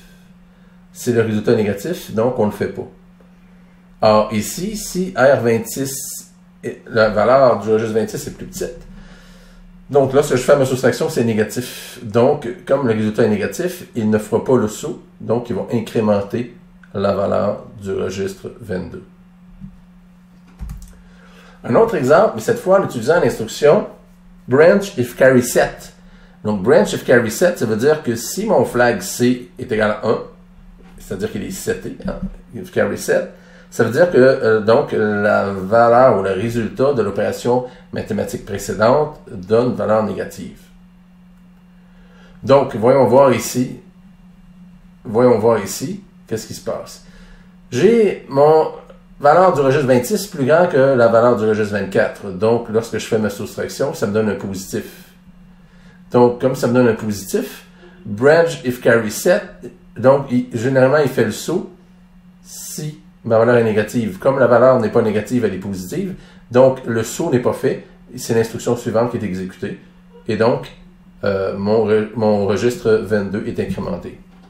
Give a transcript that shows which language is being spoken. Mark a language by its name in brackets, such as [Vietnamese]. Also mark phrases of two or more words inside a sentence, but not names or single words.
[French] Si le résultat est négatif, donc on ne le fait pas. Alors ici, si R26, la valeur du registre 26 est plus petite, donc lorsque je fais ma soustraction, c'est négatif. Donc, comme le résultat est négatif, il ne fera pas le saut, donc il va incrémenter la valeur du registre 22. Un autre exemple, mais cette fois en utilisant l'instruction [English] branch if carry set. Donc, branch if carry set, [French] ça veut dire que si mon flag C est égal à 1, c'est-à-dire qu'il est seté, hein, [English] if carry set, [French] ça veut dire que donc la valeur ou le résultat de l'opération mathématique précédente donne une valeur négative. Donc, voyons voir ici, qu'est-ce qui se passe. J'ai mon valeur du registre 26 plus grand que la valeur du registre 24. Donc, lorsque je fais ma soustraction, ça me donne un positif. Donc, comme ça me donne un positif, [English] branch if carry set, [French] donc généralement il fait le saut si ma valeur est négative. Comme la valeur n'est pas négative, elle est positive, donc le saut n'est pas fait, c'est l'instruction suivante qui est exécutée. Et donc, mon registre 22 est incrémenté.